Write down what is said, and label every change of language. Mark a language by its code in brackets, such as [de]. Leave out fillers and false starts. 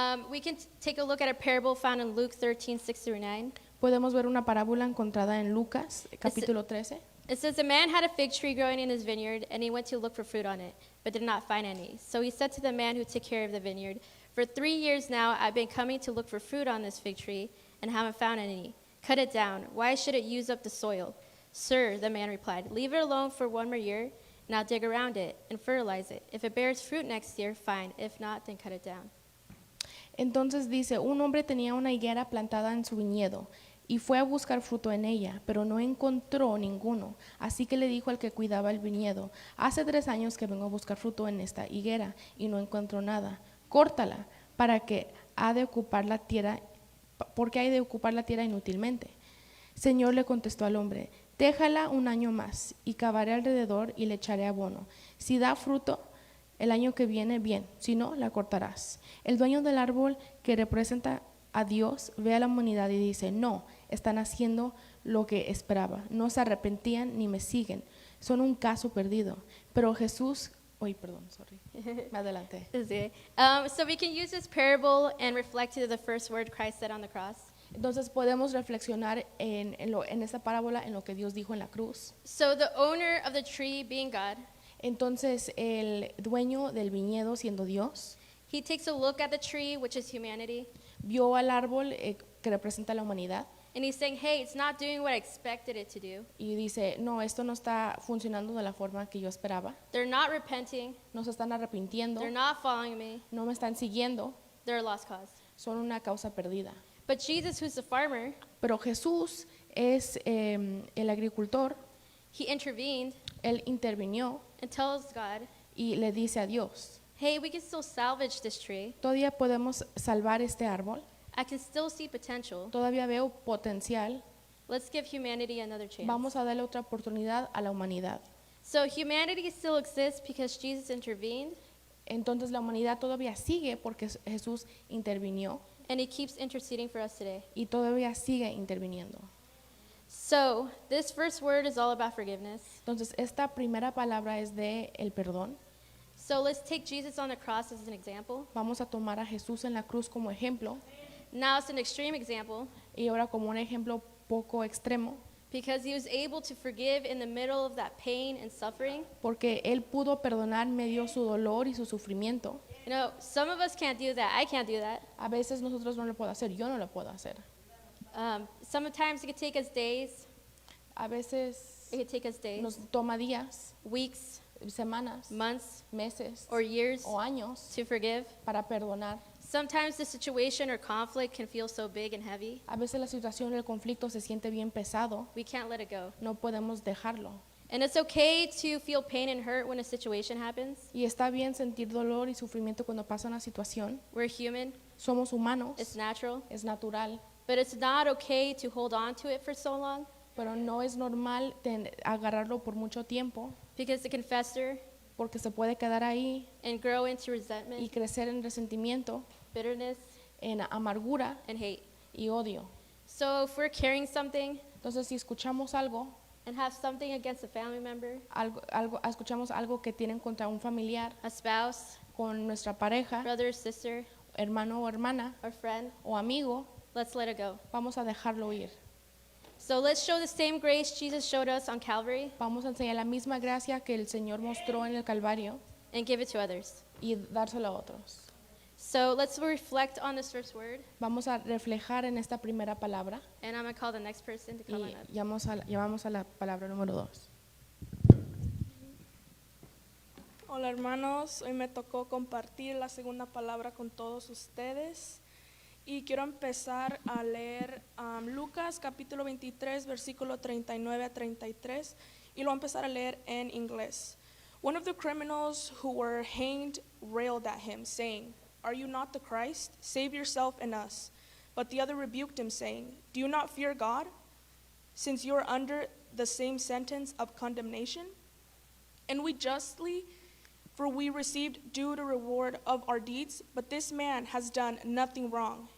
[en] We can take a look at a parable found in Luke 13:6 through 9. [es] Podemos ver una parábola encontrada en Lucas, capítulo 13. [en] It says, a man had a fig tree growing in his vineyard, and he went to look for fruit on it, but did not find any. So he said to the man who took care of the vineyard, For 3 years now, I've been coming to look for fruit on this fig tree and haven't found any. Cut it down. Why should it use up the soil? Sir, the man replied, leave it alone for 1 more year, and I'll dig around it and fertilize it. If it bears fruit next year, fine. If not, then cut it down. [es] Entonces dice, un hombre tenía una higuera plantada en su viñedo y fue a buscar fruto en ella, pero no encontró ninguno. Así que le dijo al que cuidaba el viñedo, hace 3 años que vengo a buscar fruto en esta higuera y no encuentro nada. Córtala para que ha de ocupar la tierra, porque hay de ocupar la tierra inútilmente. Señor, le contestó al hombre, déjala 1 año más y cavaré alrededor y le echaré abono. Si da fruto el año que viene, bien, si no, la cortarás. El dueño del árbol, que representa a Dios, ve a la humanidad y dice, no, están haciendo lo que esperaba, no se arrepentían ni me siguen, son un caso perdido. Pero Jesús, me adelanté. [en] So we can use this parable and reflect to the first word Christ said on the cross. [es] Entonces podemos reflexionar en esta parábola, en lo que Dios dijo en la cruz. [en] So the owner of the tree being God, [es] Entonces el dueño del viñedo, siendo Dios, [en] he takes a look at the tree, which is humanity, [es] vio al árbol que representa a la humanidad [en] and he's saying, hey, it's not doing what I expected it to do. [es] y dice, no, esto no está funcionando de la forma que yo esperaba, [en] They're not repenting. [es] no se están arrepintiendo, [en] They're not following me. [es] no me están siguiendo, [en] They're a lost cause. [es] son una causa perdida. [en] But Jesus, who's the farmer, [es] Pero Jesús es el agricultor, [en] he intervened [es] él intervinió [en] and tells God, [es] y le dice a Dios, [en] hey, we can still salvage this tree. [es] todavía podemos salvar este árbol, [en] I can still see potential. [es] todavía veo potencial, [en] Let's give humanity another chance. [es] vamos a darle otra oportunidad a la humanidad. [en] So humanity still exists because Jesus intervened, [es] Entonces la humanidad todavía sigue porque Jesús intervinió [en] and he keeps interceding for us today. [es] y todavía sigue interviniendo. [en] So this first word is all about forgiveness. [es] Entonces esta primera palabra es de el perdón. [en] So let's take Jesus on the cross as an example. [es] Vamos a tomar a Jesús en la cruz como ejemplo [en] Now it's an extreme example [es] y ahora como un ejemplo poco extremo, [en] because he was able to forgive in the middle of that pain and suffering. [es] porque él pudo perdonar en medio de su dolor y su sufrimiento. [en] You know, some of us can't do that. I can't do that. [es] A veces nosotros no lo podemos hacer, yo no lo puedo hacer. [en] Sometimes it could take us days. [es] A veces [en] It could take us days, [es] nos toma días, [en] weeks, [es] semanas, [en] months, [es] meses [en] or years [es] o años [en] to forgive. [es] para perdonar. [en] Sometimes the situation or conflict can feel so big and heavy, [es] A veces la situación del conflicto se siente bien pesado, [en] we can't let it go. [es] no podemos dejarlo. [en] And it's okay to feel pain and hurt when a situation happens. [es] Y está bien sentir dolor y sufrimiento cuando pasa una situación. [en] We're human, [es] Somos humanos, [en] it's natural, [es] es natural, [en] but it's not okay to hold on to it for so long [es] pero no es normal agarrarlo por mucho tiempo [en] because it can fester [es] porque se puede quedar ahí [en] and grow into [es] y [en] resentment, [es] crecer en resentimiento, [en] bitterness, [es] en amargura [en] and hate. [es] y odio. [en] So if we're carrying something [es] Entonces, si escuchamos algo, [en] and have something against a family member, [es] escuchamos algo que tienen contra un familiar, [en] a spouse, [es] con nuestra pareja, [en] brother or sister, [es] hermano o hermana [en] or friend, [es] o amigo, [en] let's let it go. [es] vamos a dejarlo ir. [en] So let's show the same grace Jesus showed us on Calvary [es] Vamos a enseñar la misma gracia que el Señor mostró en el Calvario [en] and give it to others. [es] y dárselo a otros. [en] So let's reflect on this first word, [es] Vamos a reflejar en esta primera palabra [en] and I'm going to call the next person to come on [es] y [en] up. [es] llamamos a la palabra número 2. Hola hermanos, hoy me tocó compartir la segunda palabra con todos ustedes y quiero empezar a leer Lucas capítulo 23 versículo 39 a 33 y lo voy a empezar a leer en inglés. [en] One of the criminals who were hanged railed at him, saying, "Are you not the Christ? Save yourself and us." But the other rebuked him, saying, "Do you not fear God, since you are under the same sentence of condemnation? And we justly, for we received due the reward of our deeds, but this man has done nothing wrong."